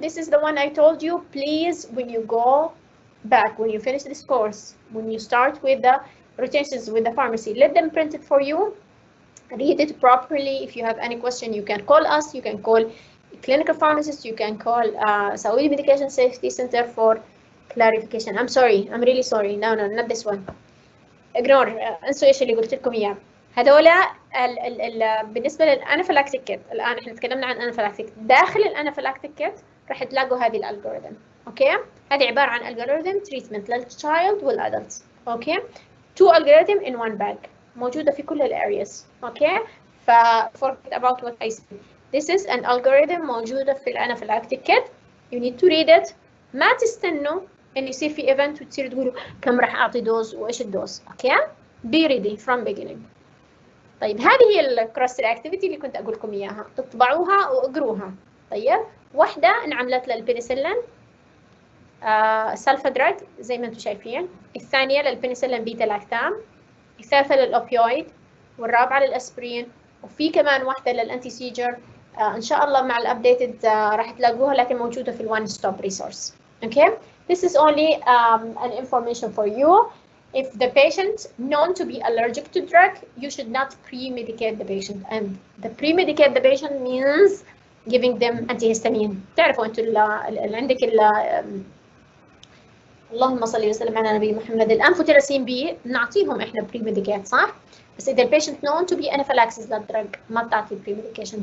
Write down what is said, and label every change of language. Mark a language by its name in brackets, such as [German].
[English] This is the one I told you. Please, when you go back, when you finish this course, when you start with the rotations with the pharmacy, let them print it for you, read it properly. If you have any question, you can call us, you can call clinical pharmacist, you can call Saudi Medication Safety Center for clarification. I'm sorry, I'm really sorry. No, not this one. Ignore. [Arabic] انسوا ايش اللي قلت لكم اياه. هذولا بالنسبه للانافيلاكتيك كيت. الان احنا تكلمنا عن انافيلاكتيك. داخل الانافيلاكتيك كيت راح تلاقوا هذه الالجوريثم. اوكي؟ هذه عباره عن الجوريثم تريتمنت للتشايلد والادلت. [English] Okay? 2 algorithm in 1 bag [Arabic] موجودة في كل الأرياس. [English] Okay? forget about what I said. This is an algorithm [Arabic] موجودة في الأنافيلاكتيك كيت. [English] You need to read it. [Arabic] ما تستنوا إن يصير في event وتصير تقولوا كم راح أعطي دوز وإيش الدوز. [English] Okay? Be ready from beginning. [Arabic] طيب هذه هي الكروس رياكتيفيتي اللي كنت أقول لكم إياها. تطبعوها وأقروها. طيب واحدة انعملت للبنسلين سلفا دراج زي ما انتم شايفين. الثانية للبنسلين بيتا لاكتام. الثالثة للأوبيويد والرابعة للأسبرين وفي كمان واحدة للأنتي سيجر. إن شاء الله مع الأبديتد راح تلاقوها لكن موجودة في الوان ستوب ريسورس. أوكي [English] This is only an information for you. If the patient known to be allergic to drug, you should not pre-medicate the patient. And the pre-medicate the patient means giving them antihistamine. [Arabic] تعرفوا انتوا اللي عندك اللهم صل وسلم على نبي محمد الانفوتيراسين بي نعطيهم احنا pre-medicate صح؟ بس إذا [English] patient known to be anaphylaxis [Arabic] للدرج ما بتعطي pre-medication.